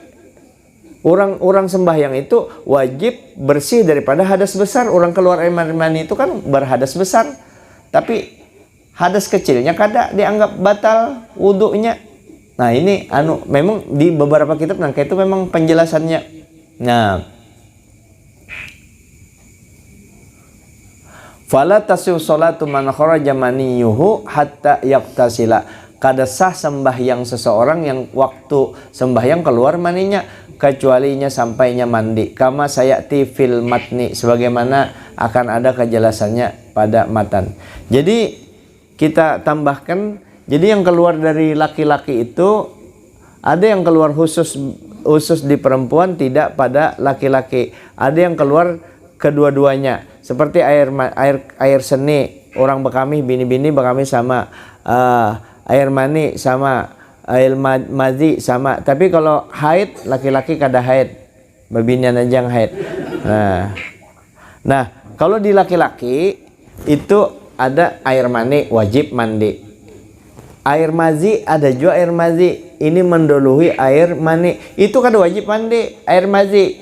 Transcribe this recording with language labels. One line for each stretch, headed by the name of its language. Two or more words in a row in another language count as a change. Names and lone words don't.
Indonesian: Orang sembahyang itu wajib bersih daripada hadas besar.
Banjar: Orang keluar air mani itu kan berhadas besar, tapi hadas kecilnya kada dianggap batal wudhunya.
Indonesian: Nah ini memang di beberapa kitab nangka itu memang penjelasannya. Nah,
Arabic: فلا تصح الصلاة من خرج منيه حتى يغتسل.
Banjar: Kada sah sembahyang seseorang yang waktu sembahyang keluar maninya kecualinya sampainya mandi.
Arabic: كما سيأتي في المتن,
Indonesian: sebagaimana akan ada kejelasannya pada matan. Jadi kita tambahkan, jadi yang keluar dari laki-laki itu ada yang keluar khusus di perempuan, tidak pada laki-laki. Ada yang keluar kedua-duanya, seperti air seni,
Banjar: orang bekami, bini-bini bekami sama, air mani sama, air mazi sama. Tapi kalau haid, laki-laki kada haid, babinian aja yang haid. Nah kalau di laki-laki itu ada air mani wajib mandi, air mazi ada juga air mazi, ini mendahului air mani, itu kada wajib mandi air mazi.